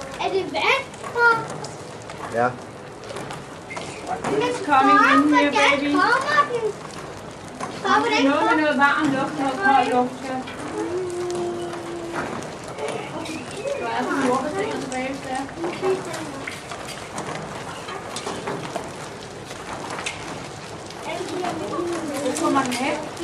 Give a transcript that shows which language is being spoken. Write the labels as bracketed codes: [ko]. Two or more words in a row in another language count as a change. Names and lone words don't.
[da] det vand? Ja. [en] It's coming in here, baby. [da] Kommer den? Noget med noget varm luft, noget kold luft. Du er sådan jordbasiner tilbage, hvis det er. Hvor kommer den hen?